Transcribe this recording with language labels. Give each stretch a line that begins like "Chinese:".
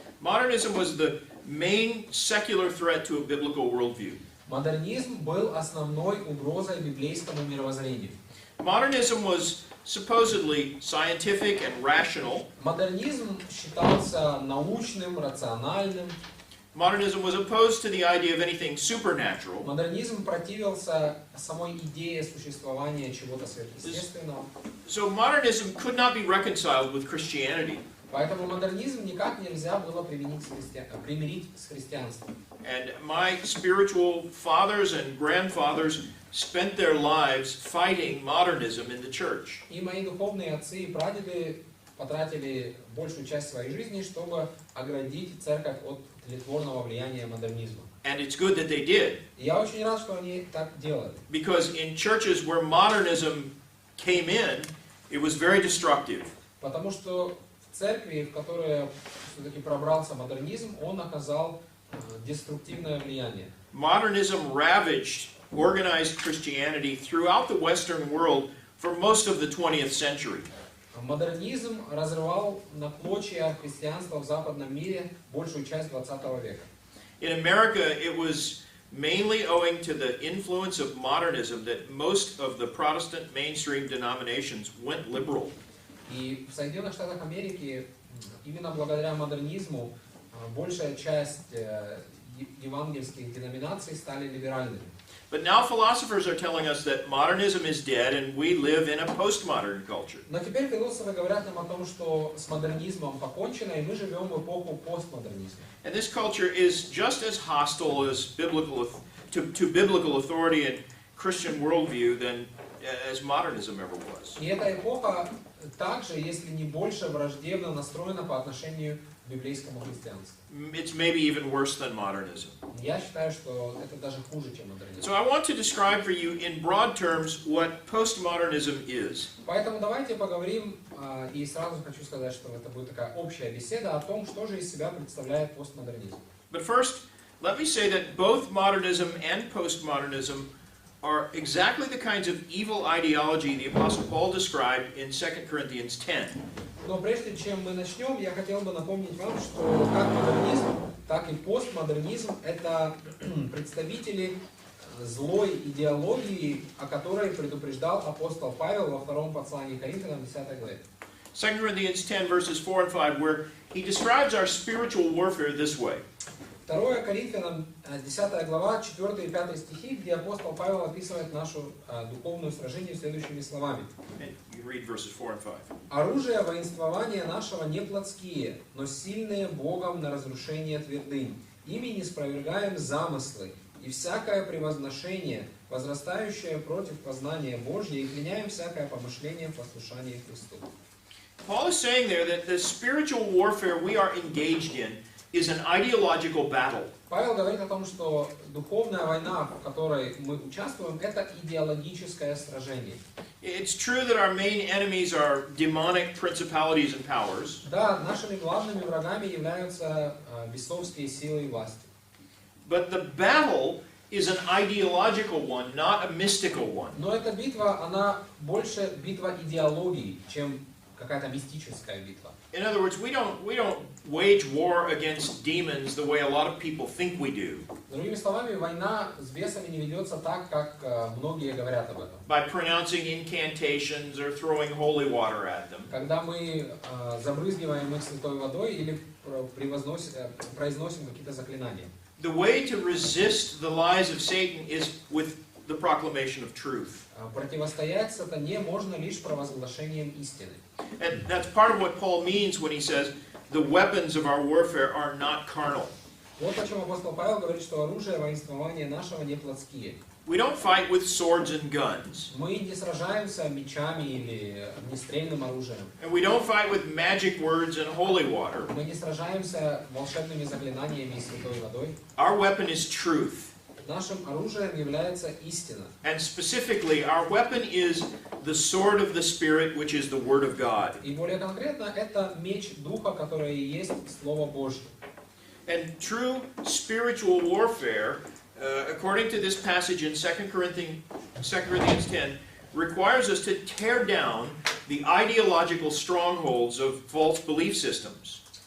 English: modernism was the main secular threat to a biblical worldview.
Russian: модернизм был основной угрозой библейскому мировоззрению.
English: Modernism was supposedly scientific and rational.
Russian: Модернизм считался научным, рациональным.
English: Modernism was opposed to the idea of anything supernatural.
Russian: Модернизм противился самой идее существования чего-то сверхъестественного.
English: So modernism could not be reconciled with Christianity.
Russian: Поэтому модернизм никак нельзя было примирить с христианством.
English: And my spiritual fathers and grandfathers spent their lives fighting modernism in the church.
Russian: И мои духовные отцы и прадеды потратили большую часть своей жизни, чтобы оградить церковь от тлетворного влияния модернизма.
English: And it's good that they did,
Russian: И я очень рад, что они так делали.
English: because in churches where modernism came in, it was very destructive.
Russian: Потому что в церкви, в которой все-таки пробрался модернизм, он оказал деструктивное влияние.
English: Modernism ravaged organized Christianity throughout the Western world for most of the 20th century.
Russian: Модернизм разрывал на клочья христианство в западном мире большую часть 20 века.
English: In America, it was mainly owing to the influence of modernism that most of the Protestant mainstream denominations went liberal.
Russian: И в Соединенных Штатах Америки именно благодаря модернизму большая часть евангельских деноминаций стали либеральными.
English: But now philosophers are telling us that modernism is dead and we live in a postmodern culture.
Russian: Но теперь философы говорят нам о том, что с модернизмом покончено, и мы живем в эпоху постмодернизма.
English: And this culture is just as hostile as to biblical authority and Christian worldview than as modernism ever was.
Russian: И эта эпоха также, если не больше, враждебно настроена по отношению к библейскому христианству.
English: It's maybe even worse than modernism.
Russian: Я считаю, что это даже хуже, чем модернизм.
English: So I want to describe for you in broad terms what postmodernism is.
Russian: Поэтому давайте поговорим, и сразу хочу сказать, что это будет такая общая беседа о том, что же из себя представляет постмодернизм.
English: But first, let me say that both modernism and postmodernism are exactly the kinds of evil ideology the Apostle Paul described in 2 Corinthians 10.
Russian: Но прежде чем мы начнем, я хотел бы напомнить вам, что как модернизм, так и постмодернизм – это представители злой идеологии, о которой предупреждал апостол Павел во втором послании к Коринфянам, 10 главе.
English: 2 Corinthians 10 verses 4 and 5, where he describes our spiritual warfare this way.
Russian: 2 Коринфянам, 10 глава, 4 и 5 стихи, где апостол Павел описывает нашу духовную сражение следующими словами.
English: You read verses 4 and 5.
Russian: «Оружие воинствования нашего не плотские, но сильные Богом на разрушение твердынь. Ими не спровергаем замыслы, и всякое превозношение, возрастающее против познания Божьего, и пленяем всякое помышление в послушании Христу».
English: Paul is saying there that the spiritual warfare we are engaged in is an ideological battle.
Russian: Павел говорит о том, что духовная война, в которой мы участвуем, это идеологическое сражение.
English: It's true that our main enemies are demonic principalities and powers.
Russian: Да, нашими главными врагами являются бесовские силы и власти.
English: But the battle is an ideological one, not a mystical one.
Russian: Но эта битва, она больше битва идеологии, чем какая-то мистическая битва.
English: In other words, we don't wage war against demons the way a lot of people think we do.
Russian: Другими словами, война с бесами не ведется так, как многие говорят об этом.
English: By pronouncing incantations or throwing holy water at them.
Russian: Когда мы забрызгиваем их святой водой или произносим какие-то заклинания.
English: The way to resist the lies of Satan is with the proclamation of truth.
Russian: Противостоять сатане можно лишь провозглашением истины.
English: And that's part of what Paul means when he says the weapons of our warfare are not carnal.
Russian: Вот почему апостол Павел говорит, что оружие воинствования нашего не плотские.
English: We don't fight with swords and guns.
Russian: Мы не сражаемся мечами или огнестрельным оружием.
English: And we don't fight with magic words and holy water.
Russian: Мы не сражаемся волшебными заклинаниями и святой водой.
English: Our weapon is truth.
Russian: Нашим оружием является истина.
English: And specifically, our weapon is the sword of the Spirit, which is the Word of God.
Russian: И более конкретно, это меч Духа, который и есть Слово Божье.
English: And true spiritual warfare, according to this passage in 2 Corinthians 10, requires us to tear down the ideological strongholds of false belief systems.